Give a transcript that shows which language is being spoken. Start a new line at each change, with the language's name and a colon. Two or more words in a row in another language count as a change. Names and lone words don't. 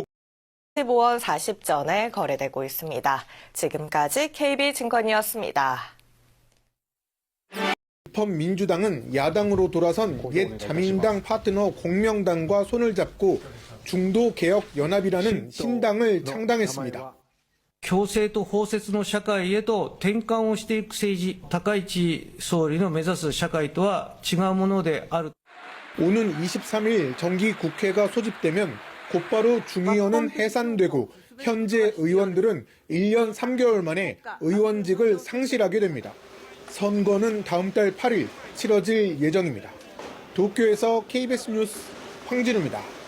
Korean: 15원 40전에 거래되고 있습니다. 지금까지 KB증권이었습니다. 민주당은 야당으로 돌아선 옛 자민당 파트너 공명당과 손을 잡고 중도개혁연합이라는 신당을 창당했습니다.
Japanese: 共生と包摂の社会へと転換をしていく政治、高市総理の目指す社会とは違うものである。
Korean: 오는 23일 정기국회가 소집되면 곧바로 중의원은 해산되고 현재 의원들은 1년 3개월 만에 의원직을 상실하게 됩니다. 선거는 다음 달 8일 치러질 예정입니다. 도쿄에서 KBS 뉴스 황진우입니다.